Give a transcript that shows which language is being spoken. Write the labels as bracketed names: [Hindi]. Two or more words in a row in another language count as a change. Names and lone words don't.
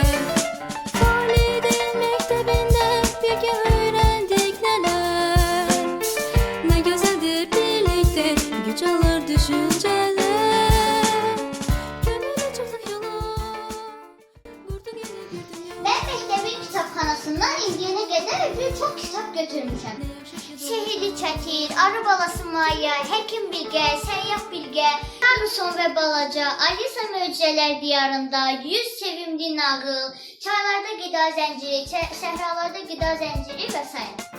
[Turkish] Faaliyet'in mektebinde birlikte öğrendik neler. Ne güzeldir birlikte güç alır düşünceler. Gönüle çıktık yola. Vurduk yine bir dünya. [Azerbaijani] Ben mektebin kitabxanasından indiyene qədər birçok kitap götürmüşəm. Şehidi Çətir, Arı balası Maya, Həkim Bilgə, Səyyah Bilgə, Carlson və Balaca, Alisa Möcüzələr Diyarında, 100 Sevimli Nağıl, Çaylarda Qida Zənciri, Səhralarda Qida Zənciri və s.